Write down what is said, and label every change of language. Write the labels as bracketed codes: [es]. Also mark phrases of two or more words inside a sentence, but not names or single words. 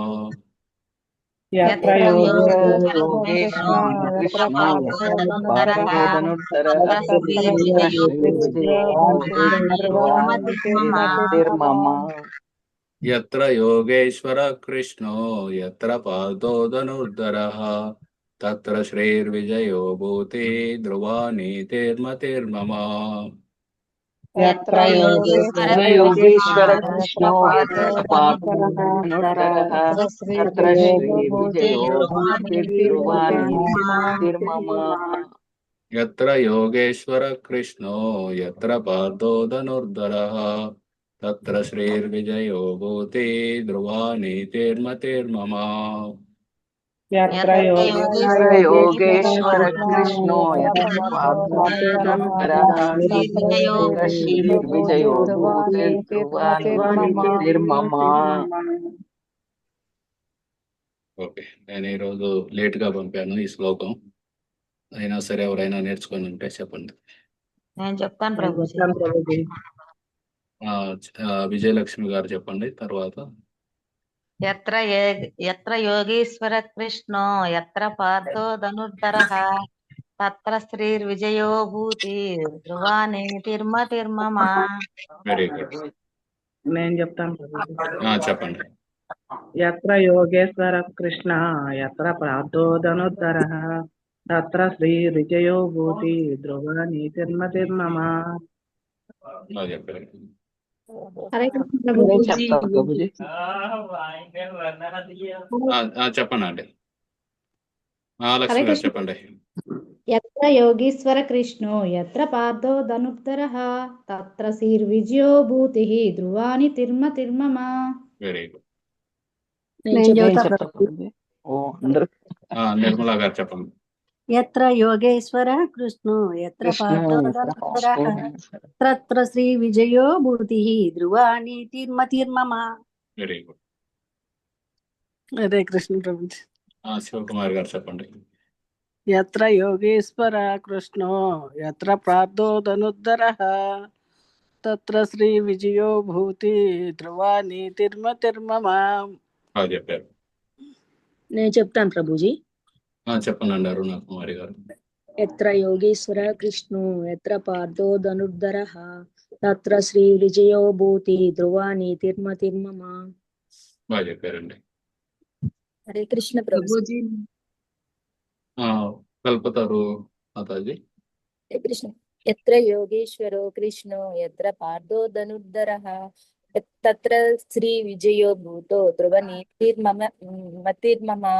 [sa] ఎత్ర యోగేశ్వర కృష్ణో ఎత్ర పార్థో ధనుర్ధరః తత్ర శ్రీర్విజయో భూతి ధ్రువ నీతిర్మతిర్మమ. यत्र यत्र योगेश्वर योगेश्वर कृष्ण कृष्णो यत्र पार्थोधनुर्धरः तत्र श्रीविजयो भूतिर्ध्रुवा नीतिर्मम यत्र योगेश्वर कृष्णो यत्र पार्थो धनुर्धरः तत्र श्रीर्विजयो भूति ध्रुवा नीतिर्मतिर्मम यत्र यत्र योगेश्वर कृष्णो यत्र पार्थोधनुर्धरः तत्र श्रीर्विजयो भूतिर्ध्रुवा नीतिर्मम [te] ఓకే, నేను ఈరోజు లేట్గా పంపాను ఈ శ్లోకం. అయినా సరే ఎవరైనా నేర్చుకొని ఉంటే చెప్పండి. నేను చెప్తాను ప్రభుజీ. ప్రభుజీ. విజయలక్ష్మి గారు చెప్పండి తర్వాత. [sa] ఎత్ర యోగీశ్వర కృష్ణో ఎత్ర పార్థో ధనుర్ధరః తత్ర శ్రీర్విజయో భూతి ధ్రువా నీతిర్మతిర్మమ. [en] very good, [te] నేను చెప్తాను ప్రభుజీ. చెప్పండి. [sa] यत्र योगेश्वर कृष्ण यत्र पार्थो धनुर्धरः तत्र श्रीविजयो भूति ध्रुवा नीतिर्मतिर्मम [te] బాగా చెప్పారు. హరే కృష్ణ నేను ప్రభుజీ. చెప్తాను ప్రభుజీ. చెప్పండి అండి. హరే లక్ష్మి గారు కృష్ణ. చెప్పండి. [sa] यत्र योगीश्वर कृष्णो यत्र पार्थो धनुर्धरः तत्र श्रीर्विजयो भूतिः ध्रुवानि तिर्मतिर्मम. [en] very good. [te] నేను చెప్తాను ప్రభుజీ. ఓ అందరూ నిర్మలా గారు చెప్పండి. [sa] यत्र योगेश्वरः कृष्णो यत्र కృష్ణ पार्थो धनुर्धरः तत्र श्रीविजयो भूतिः ध्रुवा नीतिर्मतिर्मम. [en] very good. [te] హరే కృష్ణ ప్రభుజీ. శివకుమార్ గారు చెప్పండి. [sa] యత్ర యోగేశ్వర కృష్ణో యత్ర పార్థో ధనుర్ధరః తత్ర శ్రీ విజయో భూతి ధ్రువా నీతిర్మతిర్మమ. [te] బాగా చెప్పారు. నేను చెప్తాను ప్రభుజీ. చెప్పండి అండి అరుణ కుమారి గారు. [sa] यत्र योगेश्वर कृष्णो यत्र पार्थो धनुर्धरः तत्र श्रीविजयो भूति ध्रुवा नीतिर्मतिर्मम. [te] బాగా చెప్పారండి. हरे कृष्ण ప్రభుజీ. కల్పతారు మాతాజీ. హరే కృష్ణ. [sa] ఎత్ర యోగేశ్వరో కృష్ణో ఎత్ర పార్థో ధనుర్ధరః తత్ర శ్రీ విజయో భూతో ధ్రువ నీతిర్మతిర్మమ.